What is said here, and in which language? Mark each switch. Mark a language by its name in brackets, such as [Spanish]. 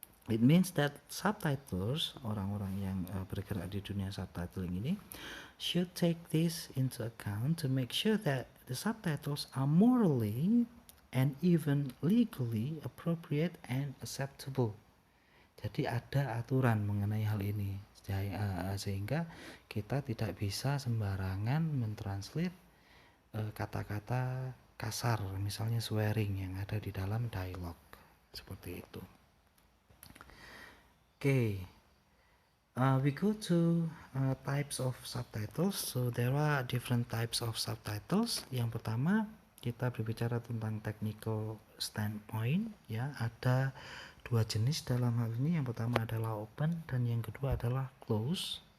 [English] It means that subtitlers, [Indonesian] orang-orang yang bergerak di dunia subtitling ini, [English] should take this into account to make sure that the subtitles are morally and even legally appropriate and acceptable. [Indonesian] Jadi ada aturan mengenai hal ini, sehingga kita tidak bisa sembarangan mentranslate kata-kata kasar, misalnya swearing yang ada di dalam dialog seperti itu. [English] Okay, we go to types of subtitles. So there are different types of subtitles. [Indonesian] Yang pertama kita berbicara tentang technical standpoint ya, ada dua jenis dalam hal ini. Yang pertama adalah open dan yang kedua adalah close.